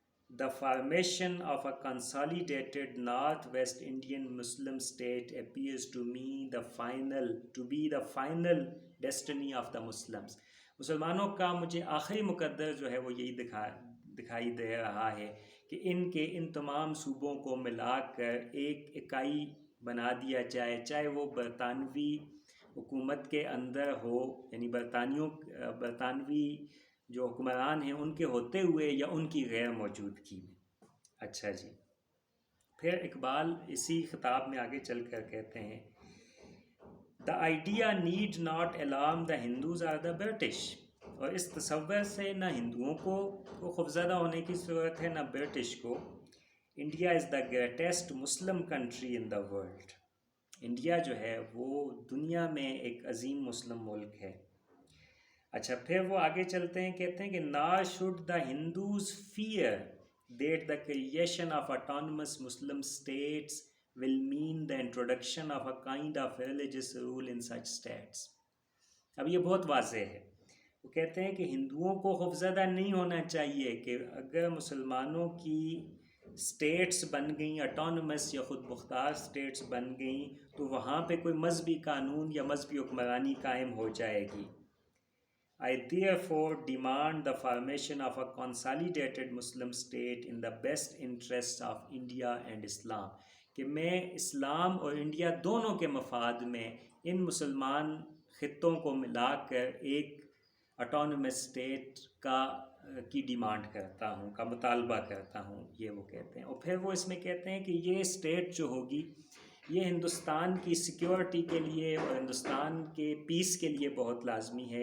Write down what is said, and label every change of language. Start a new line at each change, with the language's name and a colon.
English: The formation of a consolidated Northwest Indian Muslim state appears to me to be the final destiny of the Muslims.
Urdu: مسلمانوں کا مجھے آخری مقدر جو ہے وہ یہی دکھائی دے رہا ہے کہ ان تمام صوبوں کو ملا کر ایک اکائی بنا دیا جائے، چاہے وہ برطانوی حکومت کے اندر ہو، یعنی برطانوی جو حکمران ہیں ان کے ہوتے ہوئے یا ان کی غیر موجودگی میں. اچھا جی، پھر اقبال اسی خطاب میں آگے چل کر کہتے ہیں
English: The idea need not alarm the Hindus or the British.
Urdu: اور اس تصور سے نہ ہندوؤں کو خوفزدہ ہونے کی ضرورت ہے نہ برٹش کو.
English: India is the greatest Muslim country in the world.
Urdu: India جو ہے وہ دنیا میں ایک عظیم مسلم ملک ہے. اچھا، پھر وہ آگے چلتے ہیں، کہتے ہیں کہ
English: nor should the Hindus fear that the creation of autonomous Muslim states will mean the introduction of a kind of religious rule in such states.
Urdu: اب یہ بہت واضح ہے. وہ کہتے ہیں کہ ہندوؤں کو خوفزدہ نہیں ہونا چاہیے کہ اگر مسلمانوں کی اسٹیٹس بن گئیں، اٹانومس یا خود مختار اسٹیٹس بن گئیں، تو وہاں پہ کوئی مذہبی قانون یا مذہبی حکمرانی قائم ہو جائے گی.
English: I therefore demand the formation of a consolidated Muslim state in the best interests of India and Islam.
Urdu: کہ میں اسلام اور انڈیا دونوں کے مفاد میں ان مسلمان خطوں کو ملا کر ایک اٹانومس اسٹیٹ کی ڈیمانڈ کرتا ہوں، کا مطالبہ کرتا ہوں، یہ وہ کہتے ہیں. اور پھر وہ اس میں کہتے ہیں کہ یہ اسٹیٹ جو ہوگی یہ ہندوستان کی سیکیورٹی کے لیے اور ہندوستان کے پیس کے لیے بہت لازمی ہے.